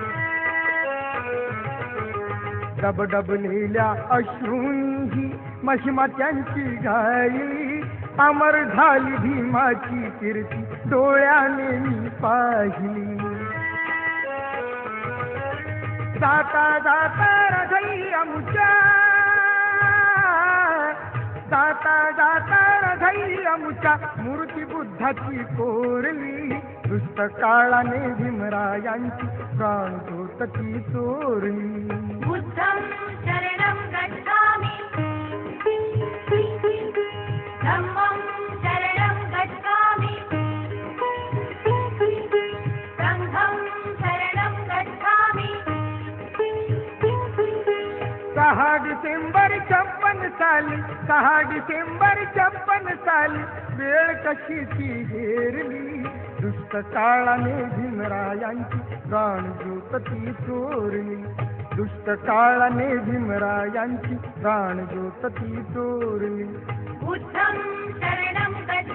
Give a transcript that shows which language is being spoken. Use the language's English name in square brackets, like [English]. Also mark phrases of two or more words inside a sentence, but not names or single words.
[Marathi] डबडबलेल्या अश्रूंही महिमा त्यांची गायली अमर झाली भीमाची कीर्ती डोळ्याने मी पाहिली जाता जाता हृदय अमुच्या जाता जाता हृदय अमुच्या मूर्ती बुद्धाची कोरली दुष्ट काळाने भीमरायांची प्राणज्योत ती चोरली [Pali] बुद्धं शरणं गच्छामि धम्मं शरणं गच्छामि संघं शरणं गच्छामि [Marathi] 6 डिसेंबर 56 साली 6 डिसेंबर 56 साली वेळ कशी ती हेरली दुष्ट काळाने भीमरायांची प्राणज्योत ती चोरली दुष्ट काळाने भीमरायांची प्राणज्योत ती चोरली [Pali] बुद्धं शरणं